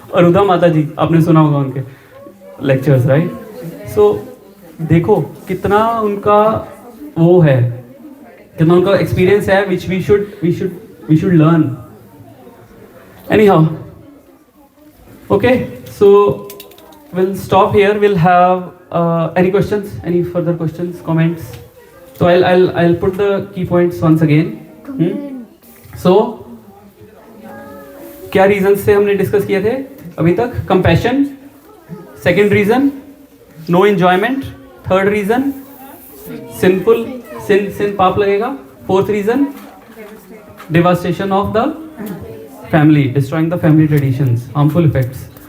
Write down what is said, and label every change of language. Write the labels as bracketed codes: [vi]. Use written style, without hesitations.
[hi] अरुधा माता जी आपने सुना होगा उनके लेक्चर्स, राइट? सो देखो कितना उनका वो है, कितना उनका एक्सपीरियंस है, [en] which we should learn. Anyhow, okay, so we'll stop here. We'll have any questions, any further questions, comments? So I'll put the key points once again. [hi] So क्या रीजन से हमने डिस्कस किए थे अभी तक? [en] compassion, second reason no enjoyment, third reason sinful, sin [hi] पाप लगेगा, [en] Fourth reason devastation of the family, destroying the family traditions, harmful effects.